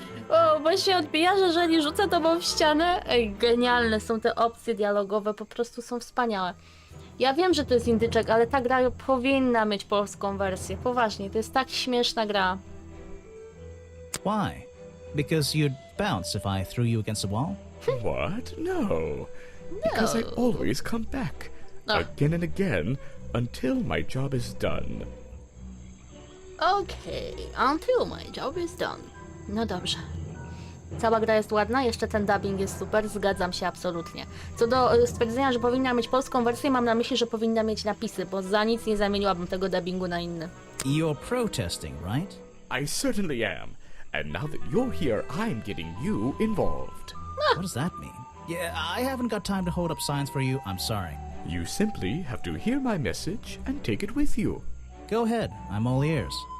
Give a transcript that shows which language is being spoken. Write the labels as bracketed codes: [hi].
[pl] O, bo się odbija, że jeżeli rzucę tobą w ścianę... Ej, genialne są te opcje dialogowe, po prostu są wspaniałe. Ja wiem, że to jest indyczek, ale ta gra powinna mieć polską wersję. Poważnie, to jest tak śmieszna gra. [en] Why? Because you'd bounce if I threw you against a wall? What? No. Because I always come back. Again and again, until my job is done. Okej, until my job is done. [pl] No dobrze. Cała gra jest ładna, jeszcze ten dubbing jest super, zgadzam się absolutnie. Co do stwierdzenia, że powinna mieć polską wersję, mam na myśli, że powinna mieć napisy, bo za nic nie zamieniłabym tego dubbingu na inny. [en] You're protesting, right? I certainly am. And now that you're here, I'm getting you involved. What does that mean? Yeah, I haven't got time to hold up signs for you. I'm sorry. You simply have to hear my message and take it with you. Go ahead. I'm all ears.